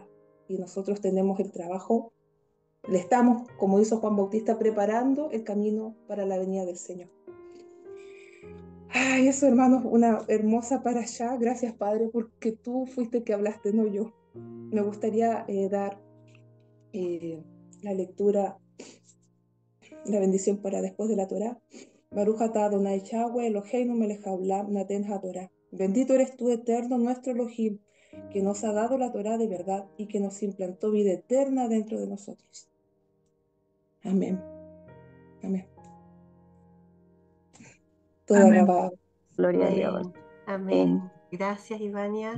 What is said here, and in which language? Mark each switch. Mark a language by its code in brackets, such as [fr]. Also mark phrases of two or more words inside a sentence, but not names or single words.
[es] Y nosotros tenemos el trabajo, le estamos, como hizo Juan Bautista, preparando el camino para la venida del Señor. Ay, eso, hermanos, una hermosa parashá. Gracias, Padre, porque tú fuiste el que hablaste, no yo. Me gustaría dar la lectura, la bendición para después de la Torá. [he] ברוך אתה אדוני יהוה אלוהינו מלך העולם נותן התורה. [es] Bendito eres tú, eterno, nuestro Elohim, que nos ha dado la Torá de verdad y que nos implantó vida eterna dentro de nosotros. Amén. Amén. Toda Amén. Gabá. Gloria a Amén. Dios. Amén. Gracias, Ivania.